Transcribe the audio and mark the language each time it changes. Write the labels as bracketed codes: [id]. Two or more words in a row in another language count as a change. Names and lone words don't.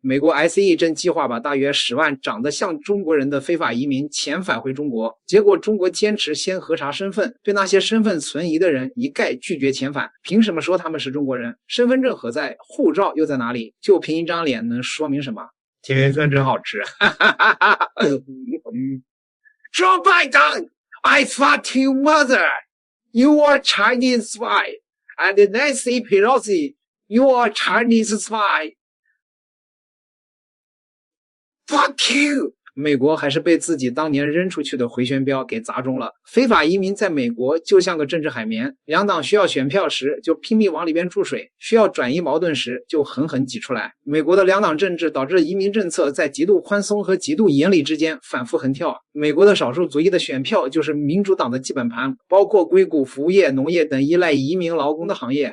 [zh] 美國 ICE 正計劃把大約10萬長得像中國人的非法移民遣返回中國，結果中國堅持先核查身份，對那些身份存疑的人一概拒絕遣返。憑什麼說他們是中國人？身份證何在？護照又在哪裡？就憑一張臉能說明什麼？甜甜圈真好吃 [en] Joe Biden, I fought your mother. You are Chinese spy. And Nancy Pelosi.You are Chinese spy. Fuck you! [zh] 美國還是被自己當年扔出去的回旋镖給砸中了。非法移民在美國就像個政治海綿，兩黨需要選票時就拼命往裡邊注水，需要轉移矛盾時就狠狠擠出來。美國的兩黨政治導致移民政策在極度寬鬆和極度嚴厲之間反覆橫跳。美國的少數族裔的選票就是民主黨的基本盤，包括硅谷、服務業、農業等依賴移民勞工的行業。